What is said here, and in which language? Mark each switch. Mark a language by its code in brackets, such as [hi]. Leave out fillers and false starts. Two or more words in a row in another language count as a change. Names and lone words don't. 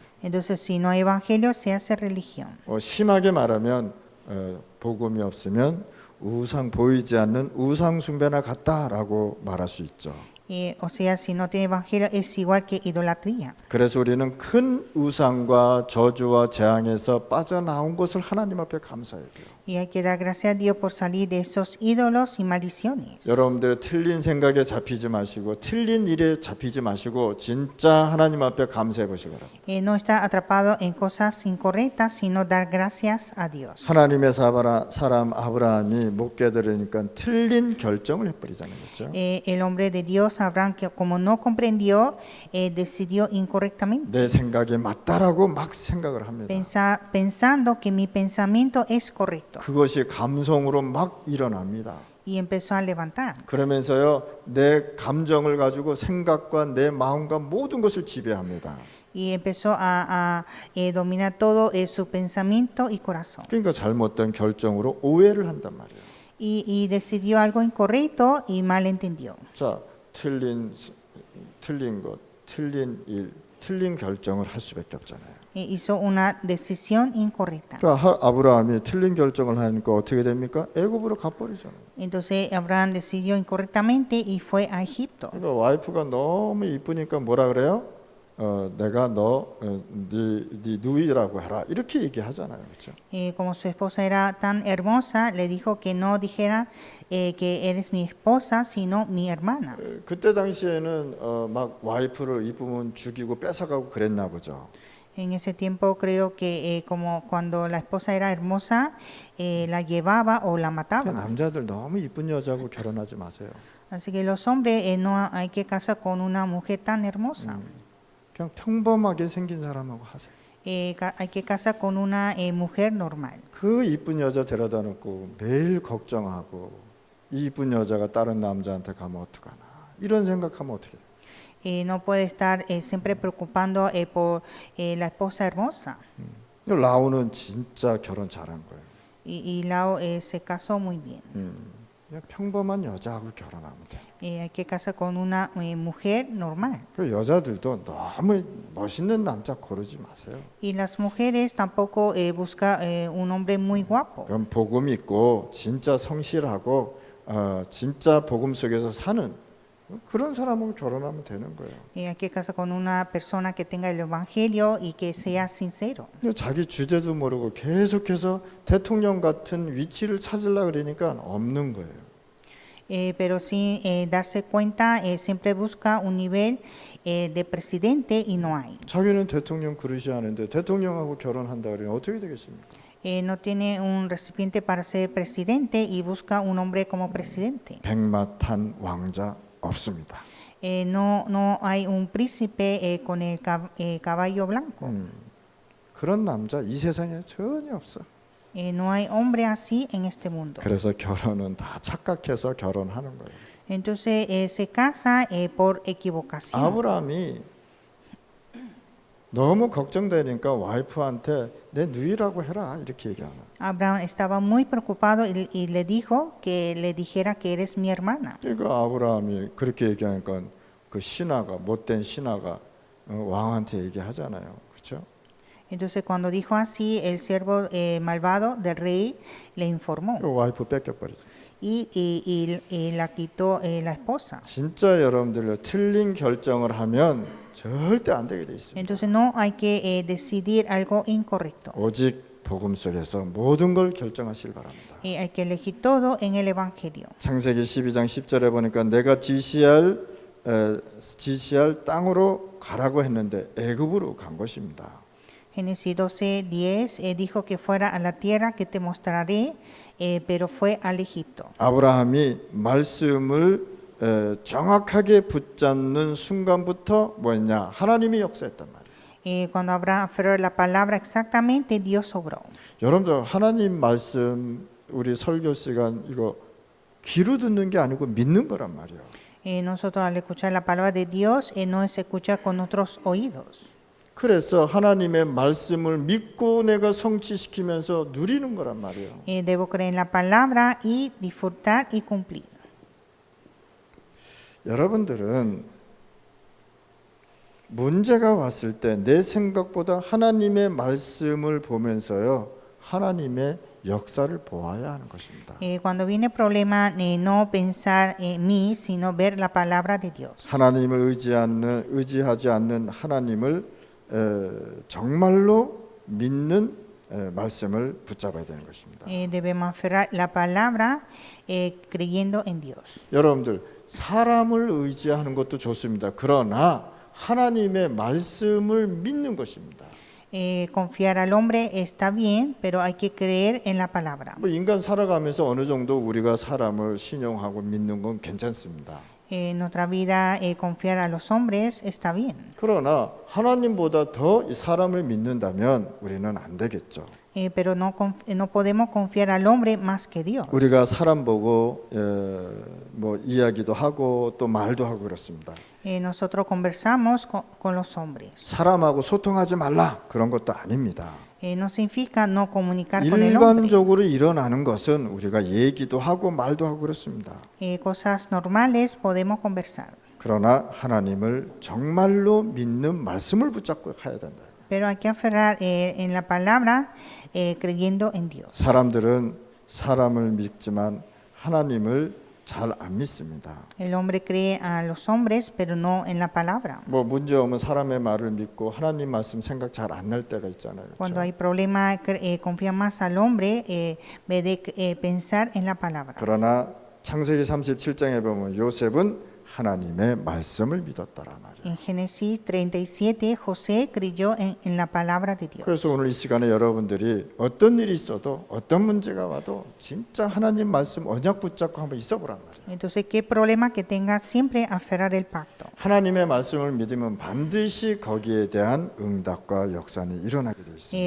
[es] Entonces si no hay evangelio se hace religión. [ko] 심하게 말하면 복음이 없으면 우상 보이지 않는 우상 숭배나 같다라고 말할 수 있죠. [es] O sea, si no tiene evangelio es igual que idolatría. [ko] 그래서 우리는 큰 우상과 저주와 재앙에서 빠져나온 것을 하나님 앞에 감사해야 돼요. [es] Y hay que dar gracias a Dios por salir de esos ídolos y maldiciones. [ko] 여러분들의 틀린 생각에 잡히지 마시고 틀린 일에 잡히지 마시고 진짜 하나님 앞에 감사해 보시기 바랍니다. [es] No está atrapado en cosas incorrectas, sino dar gracias a Dios. [ko] 하나님의 사람 아브라함이 못 깨달으니까 틀린 결정을 해버리잖아요, 그렇죠? [es] El hombre de Dios Dios, Abraham, que como no comprendió, decidió incorrectamente, [ko] 내 생각이 맞다라고 막 생각을 합니다. [es] pensando que mi pensamiento es correcto, [ko] 그것이 감성으로 막 일어납니다. [es] y empezó a levantar. [ko] 그러면서요, 내 감정을 가지고 생각과 내 마음과 모든 것을 지배합니다. [es] Y empezó a dominar todo su pensamiento y corazón. [ko] 그러니까 잘못된 결정으로 오해를 한단 말이에요. [es] Y decidió algo incorrecto y mal entendió. [ko] 자, 틀린 것, 틀린 일, 틀린 결정을 할 수밖에 없잖아요. [es] Hizo una decisión incorrecta. [ko] 그러니까 아브라함이 틀린 결정을 하니까 어떻게 됩니까? 애굽으로 가버리잖아요. [es] Entonces Abraham decidió incorrectamente y fue a Egipto. [ko] 그러니까 와이프가 너무 이쁘니까 뭐라 그래요? 내가 네 누이라고 해라 이렇게 얘기하잖아요, 그렇죠? [es] Como su esposa era tan hermosa, le dijo que no dijera que eres mi esposa, sino mi hermana. [ko] 그때 당시에는 막 와이프를 이쁘면 죽이고 뺏어가고 그랬나 보죠. [es] En ese tiempo creo que como cuando la esposa era hermosa, la llevaba o la mataba. [ko] 남자들 너무 이쁜 여자하고 결혼하지 마세요. [es] Así que los hombres no hay que casar con una mujer tan hermosa. [ko] 그냥 평범하게 생긴 사람하고 하세요. [es] Hay que casar con una mujer normal. [ko] 그 이쁜 여자 데려다 놓고 매일 걱정하고 이 이쁜 여자가 다른 남자한테 가면 어떡하나 이런 생각하면 어떻게 해요? [es] No puede estar siempre preocupando por la esposa hermosa. [ko] 라우는 진짜 결혼 잘한 거예요. [es] Y Lao se casó muy bien. [ko] 그냥 평범한 여자하고 결혼하면 돼. [es] Hay que casar con una mujer normal. [ko] 그 여자들도 너무 멋있는 남자 고르지 마세요. [es] Y las mujeres tampoco busca un hombre muy guapo. [ko] 그럼 복음 있고 진짜 성실하고 진짜 복음 속에서 사는 그런 사람하고 결혼하면 되는 거예요. [es] Hay que casar con una persona que tenga el evangelio y que sea sincero. [ko] 근데 자기 주제도 모르고 계속해서 대통령 같은 위치를 찾으려고 그러니까 없는 거예요. [es] Pero sin darse cuenta, siempre busca un nivel de presidente y no hay. [ko] 자기는 대통령 그릇이 아닌데 대통령하고 결혼한다 그러면 어떻게 되겠습니까? [es] No tiene un recipiente para ser presidente y busca un hombre como presidente. [ko] 백마탄 왕자 없습니다. [es] No hay un príncipe con el caballo blanco. [ko] 그런 남자 이 세상에 전혀 없어. [es] No hay hombre así en este mundo. [ko] 그래서 결혼은 다 착각해서 결혼하는 거예요. [es] Entonces se casa por equivocación. [ko] 아브라함이 너무 걱정되니까 와이프한테 내 누이라고 해라 이렇게 얘기하는. [es] Abraham estaba muy preocupado y le dijo que le dijera que eres mi hermana. [ko] 그러니까 아브라함이 그렇게 얘기하니까 그 신하가 못된 신하가 왕한테 얘기하잖아요, 그렇죠? [es] Entonces cuando dijo así, el siervo malvado del rey le informó [ko] 와이프 뺏겨버리죠. [es] y la quitó la esposa. [ko] 진짜 여러분들 틀린 결정을 하면 절대 안 되게 돼 있습니다. [es] Entonces no hay que decidir algo incorrecto. [ko] 오직 복음 속에서 모든 걸 결정하시길 바랍니다. [es] Hay que elegir todo en el evangelio. [ko] 창세기 12장 10절에 보니까 내가 지시할 땅으로 가라고 했는데 애굽으로 간 것입니다. [es] Génesis 12:10 dijo que fuera a la tierra que te mostraré, pero fue al Egipto. [ko] 아브라함이 말씀을 정확하게 붙잡는 순간부터 뭐였냐? 하나님이 역사했단 말이에요. [es] Cuando Abraham aferró la palabra exactamente, Dios obró. [ko] 여러분들 하나님 말씀 우리 설교 시간 이거 귀로 듣는 게 아니고 믿는 거란 말이에요. [es] Nosotros al escuchar la palabra de Dios no se escucha con otros oídos. [ko] 그래서 하나님의 말씀을 믿고 내가 성취시키면서 누리는 거란 말이에요. [es] Debo creer en la palabra y disfrutar y cumplir. [ko] 여러분들은 문제가 왔을 때 내 생각보다 하나님의 말씀을 보면서요 하나님의 역사를 보아야 하는 것입니다. [es] Cuando viene problema, no pensar en mí, sino ver la palabra de Dios. [ko] 하나님을 의지하지 않는 하나님을 정말로 믿는 말씀을 붙잡아야 되는 것입니다. [es] Debemos aferrar la palabra creyendo en Dios. [ko] 여러분들 사람을 의지하는 것도 좋습니다. 그러나 하나님의 말씀을 믿는 것입니다. [es] Confiar al hombre está bien, pero hay que creer en la palabra. [ko] 뭐 인간 살아가면서 어느 정도 우리가 사람을 신용하고 믿는 건 괜찮습니다. [es] nuestra vida confiar a los hombres está bien. [ko] 그러나 하나님보다 더 이 사람을 믿는다면 우리는 안 되겠죠. [es] Pero no podemos confiar al hombre más que Dios. [ko] 우리가 사람 보고 뭐 이야기도 하고 또 말도 하고 그렇습니다. [es] Nosotros conversamos con los hombres. [ko] 사람하고 소통하지 말라 그런 것도 아닙니다. [es] No significa no comunicar con el hombre. [ko] 일반적으로 일어나는 것은 우리가 얘기도 하고 말도 하고 그렇습니다. [es] Cosas normales podemos conversar. [ko] 그러나 하나님을 정말로 믿는 말씀을 붙잡고 가야 된다. [es] Pero hay que aferrar en la palabra creyendo en Dios. [ko] 사람들은 사람을 믿지만 하나님을 잘 안 믿습니다. [es] El hombre cree a los hombres, pero no en la palabra. [ko] 뭐 문제 오면 사람의 말을 믿고 하나님 말씀 생각 잘 안 날 때가 있잖아요. [es] Cuando [ko] 그렇죠? [es] hay problema, confía más al hombre en vez de pensar en la palabra. [ko] 그러나 창세기 37장에 보면 요셉은 하나님의 말씀을 믿었다라 말이에요. [es] En Génesis 37, José creyó en la palabra de Dios. [ko] 그래서 오늘 이 시간에 여러분들이 어떤 일이 있어도 어떤 문제가 와도 진짜 하나님 말씀 언약 붙잡고 한번 있어보란 말이에요. [es] Entonces, qué problema que tenga siempre aferrar el pacto. [ko] 하나님의 말씀을 믿으면 반드시 거기에 대한 응답과 역사는 일어나게 되어 있습니다.